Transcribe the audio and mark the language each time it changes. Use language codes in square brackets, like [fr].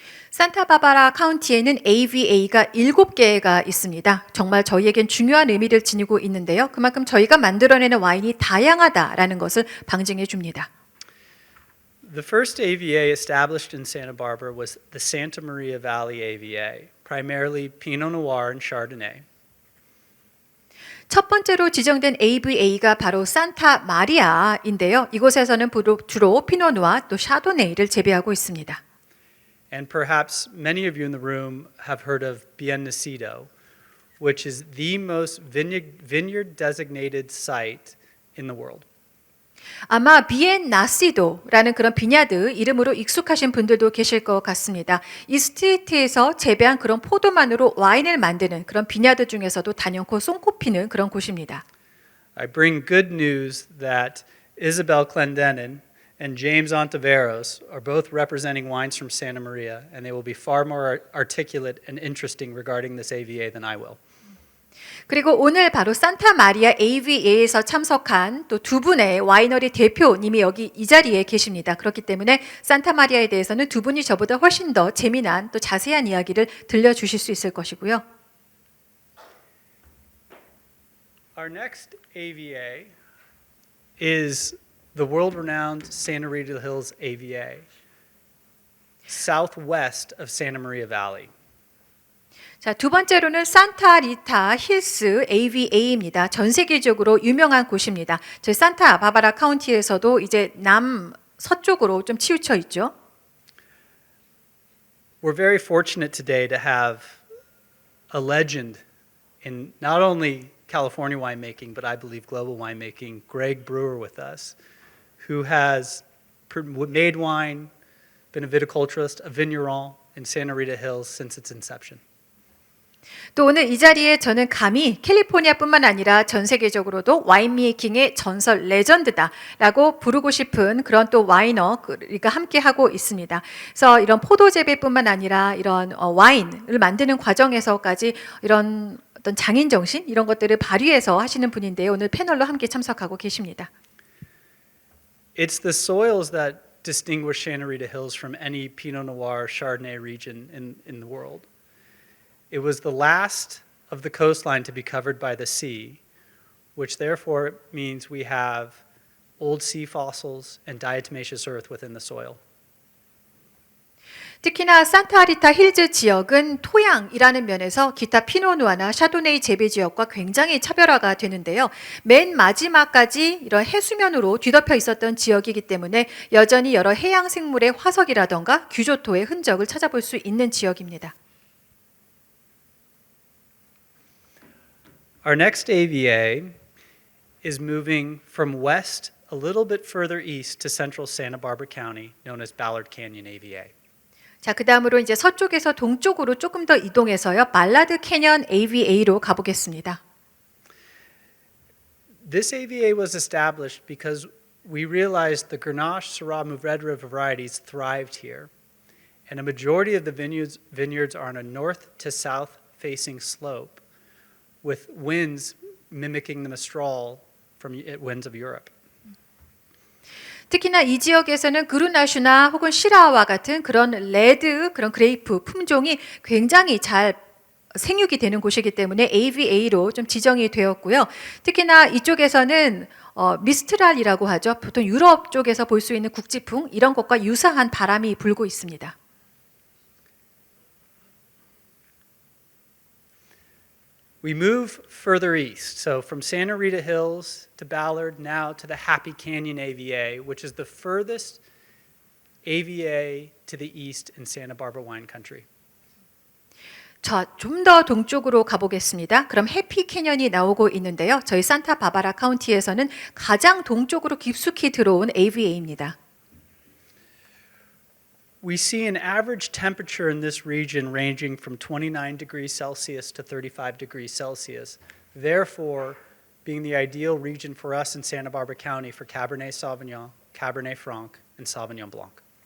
[ko] 산타바바라 카운티에는 AVA가 7개가 있습니다. 정말 저희에겐 중요한 의미를 지니고 있는데요. 그만큼 저희가 만들어내는 와인이 다양하다라는 것을 방증해 줍니다. [en] The first AVA established in Santa Barbara was the Santa Maria Valley AVA, primarily Pinot Noir and Chardonnay. [ko] 첫 번째로 지정된 AVA가 바로 산타 마리아인데요. 이곳에서는 주로 피노누아 또 샤도네이를 재배하고 있습니다. [en] And perhaps many of you in the room have heard of Bien Nacido, which is the most vineyard designated site in the world. [ko] 아마 비엔 나시도라는 그런 비냐드 이름으로 익숙하신 분들도 계실 것 같습니다. 이 스트리트에서 재배한 그런 포도만으로 와인을 만드는 그런 비냐드 중에서도 단연코 손꼽히는 그런 곳입니다. [en] I bring good news that Isabel Clendenin and James Ontiveros are both representing wines from Santa Maria, and they will be far more articulate and interesting regarding this AVA than I will. [ko] 그리고 오늘 바로 산타 마리아 AVA에서 참석한 또 2분의 와이너리 대표님이 여기 이 자리에 계십니다. 그렇기 때문에 산타 마리아에 대해서는 2분이 저보다 훨씬 더 재미난 또 자세한 이야기를 들려주실 수 있을 것이고요. [en] Our next AVA is the world-renowned Santa Rita Hills AVA, southwest of Santa Maria Valley. [ko] 자, 두 번째로는 산타 리타 힐스 AVA입니다. 전 세계적으로 유명한 곳입니다. 저희 산타 바바라 카운티에서도 이제 남서쪽으로 좀 치우쳐 있죠. [en] We're very fortunate today to have a legend in not only California winemaking, but I believe global winemaking, Greg Brewer with us, who has made wine, been a viticulturist, a vigneron in Santa Rita Hills since its inception. [ko] 또 오늘 이 자리에 저는 감히 캘리포니아뿐만 아니라 전 세계적으로도 와인메이킹의 전설 레전드다라고 부르고 싶은 그런 또 와이너가 함께 하고 있습니다. 그래서 이런 포도 재배뿐만 아니라 이런 와인을 만드는 과정에서까지 이런 어떤 장인 정신 이런 것들을 발휘해서 하시는 분인데요. 오늘 패널로 함께 참석하고 계십니다. [en] It's the soils that distinguish Santa Rita Hills from any Pinot Noir Chardonnay region in the world. It was the last of the coastline to be covered by the sea, which therefore means we have old sea fossils and diatomaceous earth within the soil. [ko] 특히나 산타리타 힐즈 지역은 토양이라는 면에서 기타 피노누아나 샤도네이 재배 지역과 굉장히 차별화가 되는데요. 맨 마지막까지 이런 해수면으로 뒤덮여 있었던 지역이기 때문에 여전히 여러 해양 생물의 화석이라던가 규조토의 흔적을 찾아볼 수 있는 지역입니다. [en] Our next AVA is moving from west a little bit further east to central Santa Barbara County, known as Ballard Canyon AVA. [ko] 자, 그다음으로 이제 서쪽에서 동쪽으로 조금 더 이동해서요. 발라드 캐년 AVA로 가보겠습니다. [en] This AVA was established because we realized the Grenache, Syrah, Mourvedre varieties thrived here, and a majority of the vineyards are on a north to south facing slope, with winds mimicking the Mistral from winds of Europe. [ko] 특히나 이 지역에서는 그루나슈나 혹은 시라와 같은 그런 레드, 그런 그레이프 품종이 굉장히 잘 생육이 되는 곳이기 때문에 AVA로 좀 지정이 되었고요. 특히나 이쪽에서는 미스트랄이라고 하죠. 보통 유럽 쪽에서 볼 수 있는 국지풍 이런 것과 유사한 바람이 불고 있습니다. [en] We move further east, so from Santa Rita Hills to Ballard, now to the Happy Canyon AVA, which is the furthest AVA to the east in Santa Barbara wine country. [ko] 자, 좀 더 동쪽으로 가보겠습니다. 그럼 해피 캐년이 나오고 있는데요. 저희 산타바바라 카운티에서는 가장 동쪽으로 깊숙이 들어온 AVA입니다. [en] We see an average temperature in this region ranging from 29 degrees Celsius to 35 degrees Celsius, therefore being the ideal region for us in Santa Barbara County for Cabernet Sauvignon, Cabernet Franc, and Sauvignon Blanc.